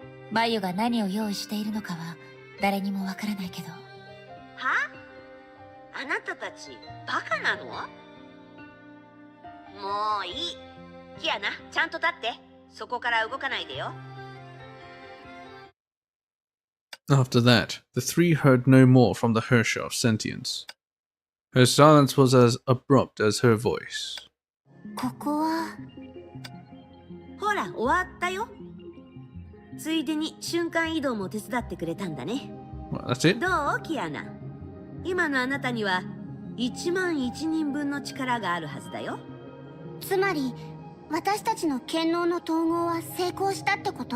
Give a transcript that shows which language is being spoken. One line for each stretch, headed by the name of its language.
Japanese: バユが何を用意しているのかは誰にもわからないけど。は？あなたたちバカなの？もういい。キアナ、ちゃんと立って。そこから動かないでよ。
English: After that, the three heard no more from the Hersher of sentience. Her silence was as abrupt as her voice.
Japanese: ここはほら、終わったよ。ついでに瞬間移動も手伝ってくれたんだね。
English: Well, that's it?
Japanese: どうキアナ。今のあなたには1万1人分の力があるはずだよ。つまり私たちの剣能の統合は成功したってこと？